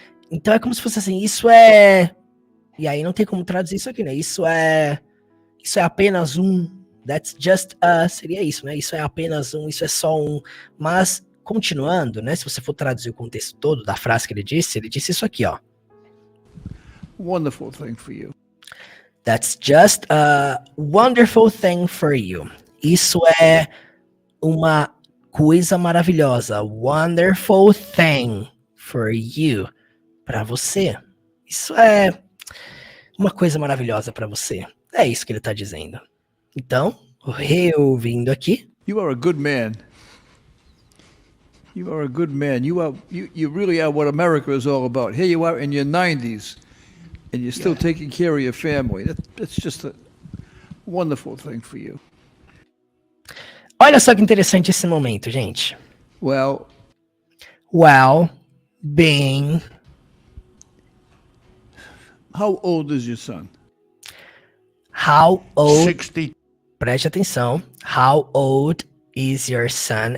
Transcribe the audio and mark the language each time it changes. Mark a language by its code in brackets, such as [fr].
[pt] Então é como se fosse assim, isso é, e aí não tem como traduzir isso aqui, né? Isso é apenas um, [en] that's just, [pt] seria isso, né? Isso é apenas um, isso é só um, mas continuando, né? Se você for traduzir o contexto todo da frase que ele disse isso aqui, ó. [en] wonderful thing for you. That's just a wonderful thing for you. [pt] Isso é uma coisa maravilhosa. [en] Wonderful thing for you. [pt] Para você. Isso é uma coisa maravilhosa para você. É isso que ele tá dizendo. Então, reouvindo aqui. [en] You are a good man. You are a good man. You really are what America is all about. Here you are in your 90s, and you're still taking care of your family. That's just a wonderful thing for you. [pt] Olha só que interessante esse momento, gente. [en] Well, being... how old is your son? How old... 60. [pt] Preste atenção. [en] How old is your son?